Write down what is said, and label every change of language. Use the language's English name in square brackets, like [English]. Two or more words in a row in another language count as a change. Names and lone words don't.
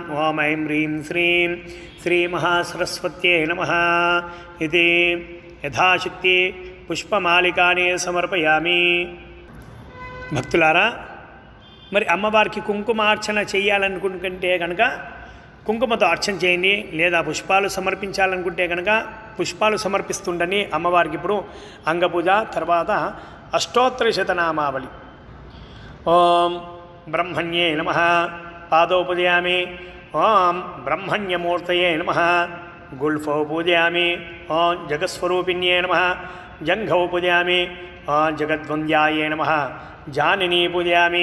[Sanskrit] ఓం ఐం హ్రీం శ్రీం శ్రీమహాసరస్వత్యై నమః ఇది యథాశక్తి పుష్పమాలికాని సమర్పయామి. [Telugu] భక్తులారా మరి అమ్మవారికి కుంకుమార్చన చేయాలనుకుంటే కనుక కుంకుమతో అర్చన చేయండి. లేదా పుష్పాలు సమర్పించాలనుకుంటే కనుక పుష్పాలు సమర్పిస్తుండని. అమ్మవారికి ఇప్పుడు అంగపూజ తర్వాత अष्टोत्तरशतनामावली। [Sanskrit] ओम ब्रह्मण्ये नमः पादौ पूजयामि। ओम ब्रह्मण्यमूर्तये नमः गुल्फौ पूजयामि। ओम जगत्स्वरूपिण्ये नमः जंघौ पूजयामि। ओम जगद्वन्द्याये नमः जाननी पूजयामि।